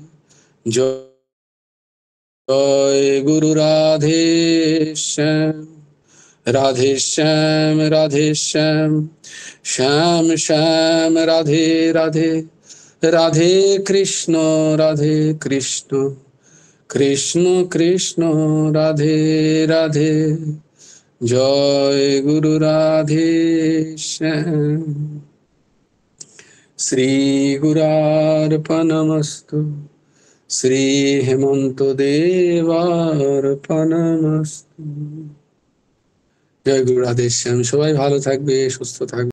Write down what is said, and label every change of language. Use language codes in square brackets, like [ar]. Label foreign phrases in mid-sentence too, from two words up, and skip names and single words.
[hi] जय गुरु राधे श्याम, राधे श्याम, राधे श्याम, श्याम श्याम राधे राधे, राधे कृष्ण, राधे कृष्ण, कृष्ण कृष्ण राधे राधे। जय गुरु राधे श्याम। [sa] श्री गुरार्पणमस्तु, श्री हेमंत देवार्पणमस्तु। [bn] জয় গুরু রাধে শ্যাম। সবাই ভালো থাকবে, সুস্থ থাকবে।